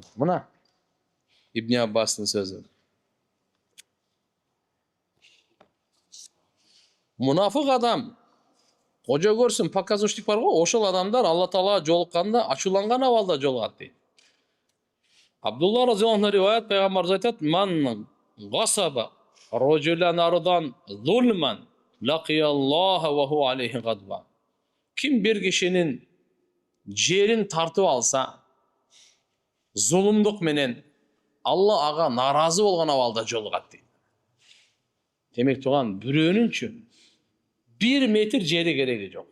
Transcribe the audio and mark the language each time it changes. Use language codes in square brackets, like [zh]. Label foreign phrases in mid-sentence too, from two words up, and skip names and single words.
[ky] Мына Ибн Аббастын сөзү. Мунафык адам, кожо көрсүн, показушник бар го, ошол адамдар Алла Таалага жолукканда ачууланган абалда жолугат дейт. Абдулла [ar] رضي الله عنه [ky] риваят, пайгамбарыбыз айтат: [ar] "من غصب رجلا أرضا ظلما لقي الله وهو عليه غضبان." [ky] Ким бир кишинин жерин тартып алса, зулумдук менен Алла ага наразы болгон абалда жолугат дейт. Демек турган, бирөөнүнчү 1 метр жери кереги жок.